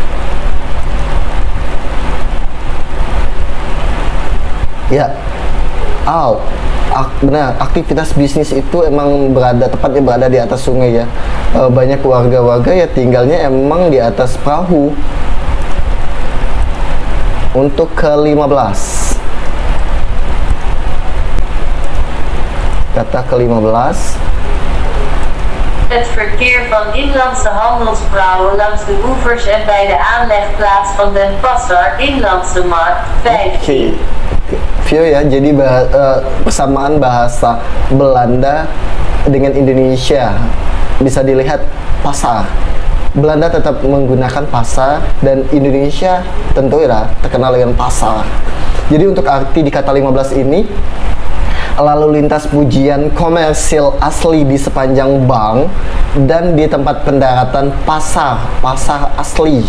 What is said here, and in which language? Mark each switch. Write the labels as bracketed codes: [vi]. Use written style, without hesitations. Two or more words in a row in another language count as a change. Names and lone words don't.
[id] Ya, benar, aktivitas bisnis itu emang tepatnya berada di atas sungai ya. Banyak warga-warga ya tinggalnya emang di atas perahu. Untuk ke-15, kata ke-15, [nl] het verkeer van inlandse handelsvrouwen langs de oevers en bij de aanlegplaats van Den Passer, Inlandse Markt 15. [id] Vio ya, jadi persamaan bahasa Belanda dengan Indonesia bisa dilihat pasar. Belanda tetap menggunakan pasar dan Indonesia tentu ya terkenal dengan pasar. Jadi untuk arti di kata 15 ini, lalu lintas pujian komersil asli di sepanjang bank dan di tempat pendaratan pasar asli.